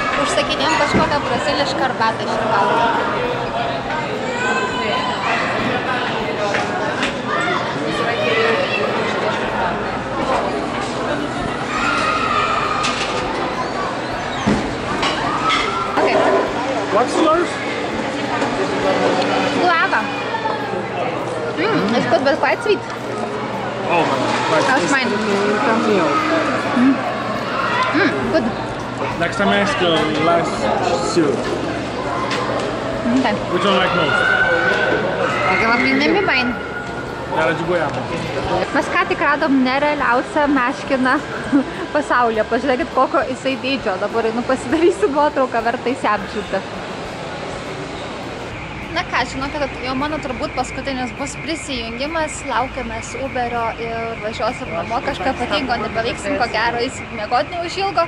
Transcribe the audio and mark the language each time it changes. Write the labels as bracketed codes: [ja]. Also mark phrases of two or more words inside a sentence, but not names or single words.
[lt] užsakinėjom kažkokią brazilišką arbatą iš arbatų. [en] Okay. What's yours? Guava. It's good, but quite sweet. Oh man. How's mine? Good. Next time I ask last syrup. Okay. Which one like most? Maybe mine. [pt] Era de goiaba. [lt] Mes ką tik radom nerealiausią meškiną pasaulyje. Pažiūrėkit, kokio jisai dydžio. Dabar einu pasidarysiu nuotrauką, verta įsiapžiūrėti. Na ką, žinote, kad jau mano turbūt paskutinis bus prisijungimas. Laukiamės Uberio ir važiuosim namo. Kažką ypatingo nebeveiksim, ko gero eisim miegoti neužilgo.